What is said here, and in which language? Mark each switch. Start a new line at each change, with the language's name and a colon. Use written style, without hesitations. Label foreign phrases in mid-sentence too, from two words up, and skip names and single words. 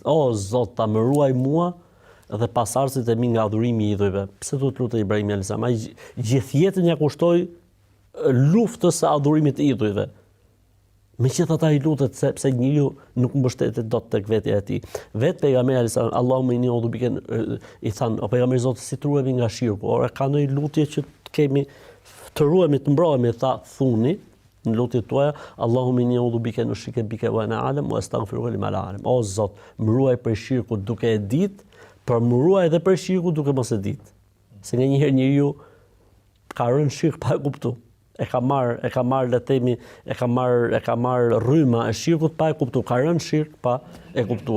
Albanian: O, Zot, ta më ruaj mua dhe pasardhësit e mi nga adhurimi i idhujve. Pse do të lutet Ibrahimi
Arabic: عليه السلام?
Albanian: Ai gjithë jetën ja kushtoi luftës së adhurimit të idhujve. Meqenëse ata i lutet sepse njeriu nuk mbështetet dot tek vetja e tij. Vet pejgamberi
Arabic: عليه السلام اللهم إني أعوذ بك,
Albanian: i than, o pejgamberi Zotit, si të ruhemi nga shirku. Ora ka ndonjë lutje që kemi të ruhemi, të mbrojemi, tha, thuni në lutjet tuaja,
Arabic: اللهم إني أعوذ بك أن أشرك بك وأنا أعلم وأستغفرك لما لا أعلم.
Albanian: O Zot, më ruaj për shirkut duke e ditë, por më ruaj edhe për shirkut duke mos e ditë. Se nganjëherë njeriu ka rënë shirk pa e kuptuar. E ka marr le të themi, e ka marr rryma e shirkut pa e kuptuar, ka rënë shirk pa e kuptuar.